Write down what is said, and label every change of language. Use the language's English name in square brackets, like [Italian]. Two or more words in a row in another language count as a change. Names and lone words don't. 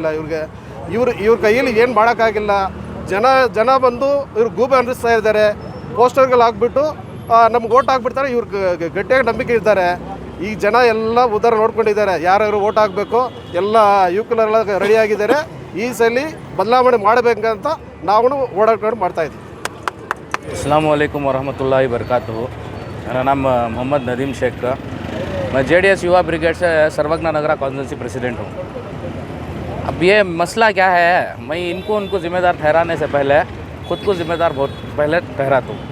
[Kannada] ಇವ್ರ ಕೈಯಲ್ಲಿ ಏನು ಮಾಡೋಕ್ಕಾಗಿಲ್ಲ. ಜನ ಬಂದು ಇವ್ರು ಗೂಬೆ ಅನ್ನಿಸ್ತಾ ಇದ್ದಾರೆ. ಪೋಸ್ಟರ್ಗಳು ಹಾಕ್ಬಿಟ್ಟು ನಮ್ಗೆ ಓಟ್ ಹಾಕ್ಬಿಡ್ತಾರೆ. ಇವ್ರು ಗಟ್ಟಿಯಾಗಿ ನಂಬಿಕೆ ಇರ್ತಾರೆ. ಈ ಜನ ಎಲ್ಲ ಉದ್ದಾರ ನೋಡ್ಕೊಂಡಿದ್ದಾರೆ. ಯಾರ್ಯಾರು ಓಟ್ ಹಾಕಬೇಕು ಎಲ್ಲ ಯುವಕರೆಲ್ಲ ರೆಡಿಯಾಗಿದ್ದಾರೆ. ಈ ಸಲ ಬದಲಾವಣೆ ಮಾಡಬೇಕಂತ ನಾವು ಓಡಾಡ್ಕೊಂಡು ಮಾಡ್ತಾಯಿದ್ವಿ. [Arabic] السلام عليكم ورحمة الله وبركاته. [Hindi] मेरा नाम मोहम्मद नदीम शेख का, मैं JDS युवा ब्रिगेड से सर्वज्ञ नगरा [English] constituency president [Hindi] हूँ। अब ये मसला क्या है, मैं उनको ज़िम्मेदार ठहराने से पहले ख़ुद को ज़िम्मेदार बहुत पहले ठहराता हूँ।